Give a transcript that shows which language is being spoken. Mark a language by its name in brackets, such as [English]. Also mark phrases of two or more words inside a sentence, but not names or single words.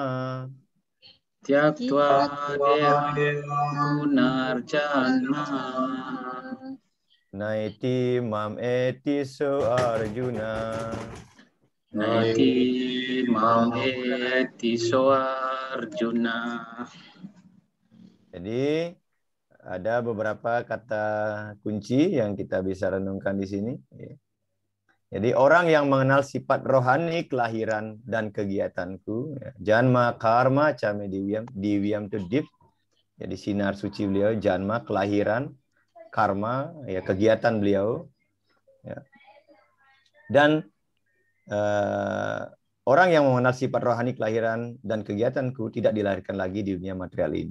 [Sanskrit] Tyaktva deham punarjanma. Naiti mam eti su Arjuna. Naiti mam eti su Arjuna. [Indonesian] Jadi ada beberapa kata kunci yang kita bisa renungkan di sini. Jadi orang yang mengenal sifat rohani kelahiran dan kegiatanku, [Sanskrit] janma karma came divyam to deep. [Indonesian] Jadi sinar suci beliau, janma kelahiran, karma ya kegiatan beliau. Ya. Dan orang yang mengenal sifat rohani kelahiran dan kegiatanku tidak dilahirkan lagi di dunia material ini.